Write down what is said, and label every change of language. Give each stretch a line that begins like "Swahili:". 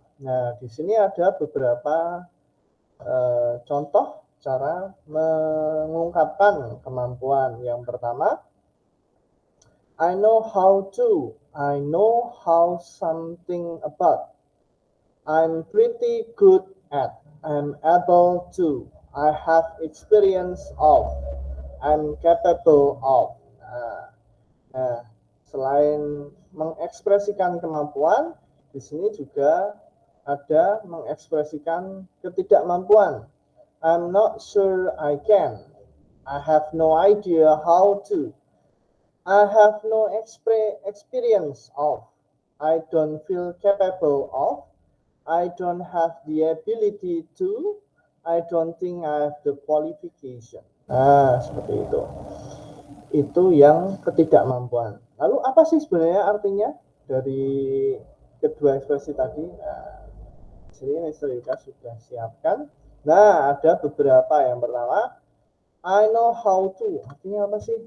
Indonesian: Nah, di sini ada beberapa contoh cara mengungkapkan kemampuan. Yang pertama,
English: I know how to, I know how something about, I'm pretty good at, I'm able to, I have experience of, I'm capable of.
Indonesian: Nah, selain mengekspresikan kemampuan, di sini juga ada mengekspresikan ketidakmampuan.
English: I'm not sure I can. I have no idea how to. I have no experience of. I don't feel capable of. I don't have the ability to. I don't think I have the qualification.
Indonesian: Nah, seperti itu. Itu yang ketidakmampuan. Lalu apa sih sebenarnya artinya dari kedua ekspresi tadi? Nah, sini Mr. Yuka sudah siapkan. Nah, ada beberapa. Yang pertama,
English: I know how to.
Indonesian: Artinya apa sih?